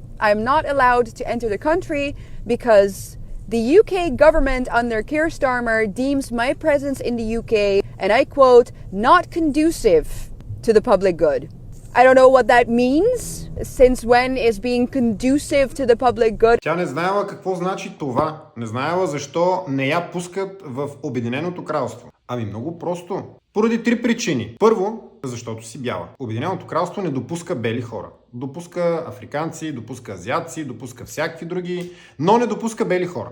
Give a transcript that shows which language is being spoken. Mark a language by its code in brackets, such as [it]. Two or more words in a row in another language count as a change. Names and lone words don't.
[en] I'm not allowed to enter the country because the UK government under Keir Starmer deems my presence in the UK, and I quote, not conducive to the public good. I don't know what that means. Since when is being conducive to the public good? [bg] Тя не знаела какво значи това. Не знаела защо не я пускат в Обединеното кралство. Ами много просто. Поради 3 причини. Първо, защото си бяла. Обединеното кралство не допуска бели хора. Допуска африканци, допуска азиатци, допуска всякакви други, но не допуска бели хора.